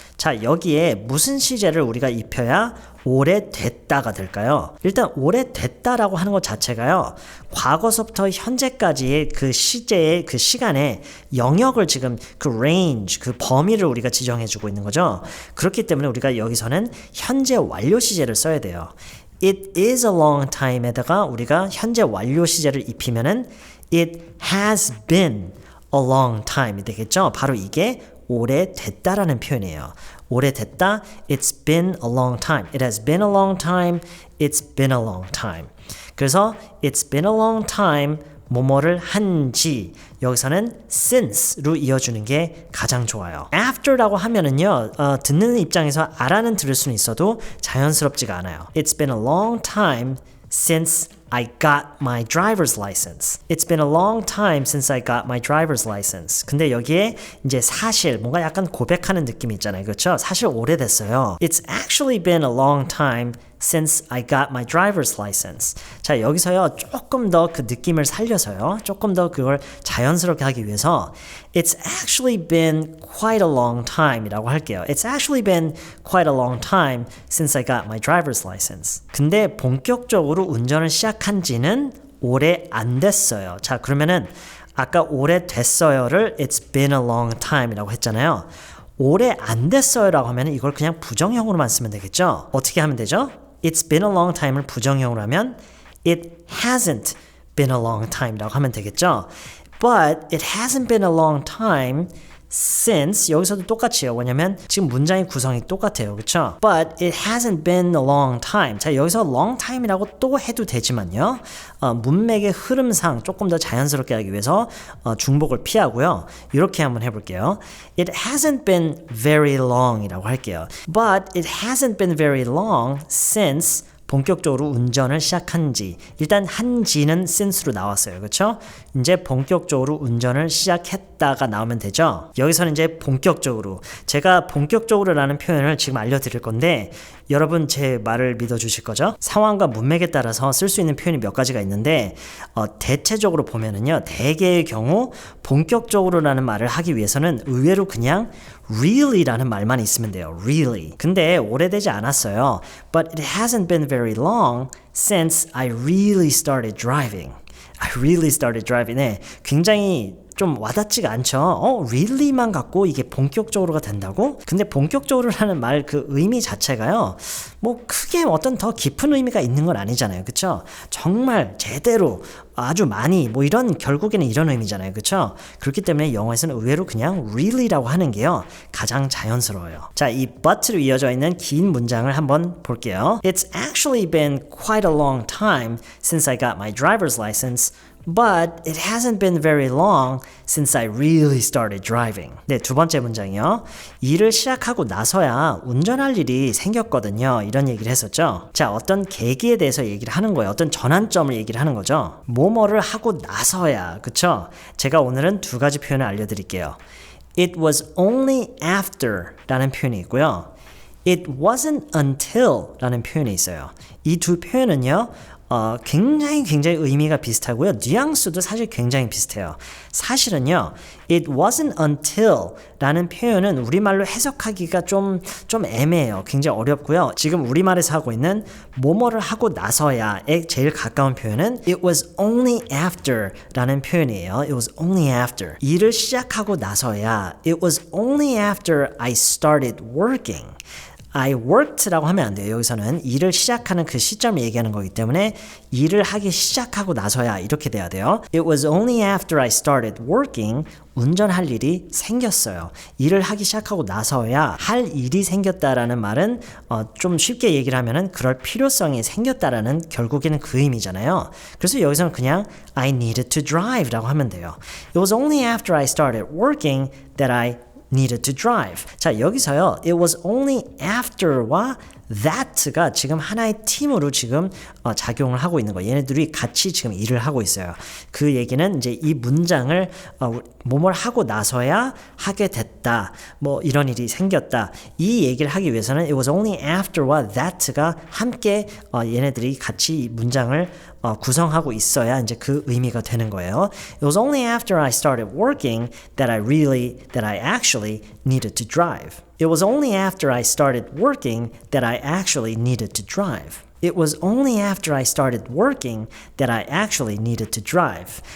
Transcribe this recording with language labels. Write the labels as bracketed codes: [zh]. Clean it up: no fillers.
[ko] 자, 여기에 무슨 시제를 우리가 입혀야 오래됐다가 될까요? 일단 오래됐다라고 하는 것 자체가요. 과거서부터 현재까지의 그 시제의 그 시간의 영역을 지금 그 range, 그 범위를 우리가 지정해주고 있는 거죠. 그렇기 때문에 우리가 여기서는 현재 완료 시제를 써야 돼요. [en] It is a long time에다가 [ko] 우리가 현재 완료 시제를 입히면은 [en] It has been a long time이 되겠죠? [ko] 바로 이게 오래됐다라는 표현이에요. 오래됐다, [en] it's been a long time. It has been a long time, it's been a long time. [ko] 그래서 [en] it's been a long time, [ko] 뭐뭐를 한지 여기서는 since로 이어주는 게 가장 좋아요. after라고 하면은요, 듣는 입장에서 알아는 들을 수는 있어도 자연스럽지가 않아요. [en] It's been a long time since I got my driver's license. It's been a long time since I got my driver's license. [ko] 근데 여기에 이제 사실 뭔가 약간 고백하는 느낌이 있잖아요. 그렇죠? 사실 오래됐어요. [en] It's actually been a long time since I got my driver's license. [ko] 자, 여기서요. 조금 더 그 느낌을 살려서요. 조금 더 그걸 자연스럽게 하기 위해서 [en] It's actually been quite a long time [ko] 이라고 할게요. [en] It's actually been quite a long time since I got my driver's license. [ko] 근데 본격적으로 운전을 시작한 지는 오래 안 됐어요. 자, 그러면은 아까 오래됐어요를 [en] It's been a long time [ko] 이라고 했잖아요. 오래 안 됐어요라고 하면 이걸 그냥 부정형으로만 쓰면 되겠죠? 어떻게 하면 되죠? [en] It's been a long time을 [ko] 부정형으로 하면 [en] It hasn't been a long time이라고 [ko] 하면 되겠죠? [en] But it hasn't been a long time since [ko] 여기서도 똑같이요. 왜냐면 지금 문장의 구성이 똑같아요. 그렇죠? [en] But it hasn't been a long time. [ko] 자, 여기서 long time이라고 또 해도 되지만요. 문맥의 흐름상 조금 더 자연스럽게 하기 위해서 중복을 피하고요. 이렇게 한번 해볼게요. [en] It hasn't been very long [ko] 이라고 할게요. [en] But it hasn't been very long since [ko] 본격적으로 운전을 시작한 지. 일단 한지는 since로 나왔어요. 그렇죠? 이제 본격적으로 운전을 시작했다가 나오면 되죠. 여기서는 이제 본격적으로 제가 본격적으로라는 표현을 지금 알려드릴 건데 여러분 제 말을 믿어주실 거죠? 상황과 문맥에 따라서 쓸 수 있는 표현이 몇 가지가 있는데 대체적으로 보면은요. 대개의 경우 본격적으로라는 말을 하기 위해서는 의외로 그냥 really라는 말만 있으면 돼요. [en] really. [ko] 근데 오래되지 않았어요. [en] But it hasn't been very long since I really started driving. I really started driving. [ko] 네, 굉장히 좀 와닿지가 않죠. really만 갖고 이게 본격적으로가 된다고? 근데 본격적으로라는 말 그 의미 자체가요. 뭐 크게 어떤 더 깊은 의미가 있는 건 아니잖아요. 그렇죠? 정말 제대로 아주 많이 뭐 이런 결국에는 이런 의미잖아요. 그렇죠? 그렇기 때문에 영어에서는 의외로 그냥 really라고 하는 게요. 가장 자연스러워요. 자, 이 but로 이어져 있는 긴 문장을 한번 볼게요. [en] It's actually been quite a long time since I got my driver's license. But it hasn't been very long since I really started driving. [ko] 네, 두 번째 문장이요. 일을 시작하고 나서야 운전할 일이 생겼거든요. 이런 얘기를 했었죠. 자, 어떤 계기에 대해서 얘기를 하는 거예요. 어떤 전환점을 얘기를 하는 거죠. 뭐뭐를 하고 나서야. 그쵸? 제가 오늘은 두 가지 표현을 알려드릴게요. [en] It was only after [ko] 라는 표현이 있고요. [en] It wasn't until [ko] 라는 표현이 있어요. 이 두 표현은요. 굉장히 의미가 비슷하고요. 뉘앙스도 사실 굉장히 비슷해요. 사실은요. [en] It wasn't until [ko] 라는 표현은 우리말로 해석하기가 좀 애매해요. 굉장히 어렵고요. 지금 우리말에서 하고 있는 뭐뭐를 하고 나서야에 제일 가까운 표현은 [en] It was only after [ko] 라는 표현이에요. [en] It was only after. [ko] 일을 시작하고 나서야 [en] It was only after I started working. I worked [ko] 라고 하면 안 돼요. 여기서는 일을 시작하는 그 시점을 얘기하는 거기 때문에 일을 하기 시작하고 나서야 이렇게 돼야 돼요. [en] It was only after I started working [ko] 운전할 일이 생겼어요. 일을 하기 시작하고 나서야 할 일이 생겼다라는 말은 좀 쉽게 얘기를 하면은 그럴 필요성이 생겼다라는 결국에는 그 의미잖아요. 그래서 여기서는 그냥 [en] I needed to drive [ko] 라고 하면 돼요. [en] It was only after I started working that I needed to drive. [ko] 자, 여기서요. [en] It was only after [ko] 와 that가 지금 하나의 팀으로 지금 작용을 하고 있는 거예요. 얘네들이 같이 지금 일을 하고 있어요. 그 얘기는 이제 이 문장을 뭐뭘 하고 나서야 하게 됐다. 뭐 이런 일이 생겼다. 이 얘기를 하기 위해서는 [en] it was only after [ko] 와 that가 함께 얘네들이 같이 이 문장을 구성하고 있어야 이제 그 의미가 되는 거예요. [en] It was only after I started working that I actually needed to drive. It was only after I started working that I actually needed to drive. It was only after I started working that I actually needed to drive.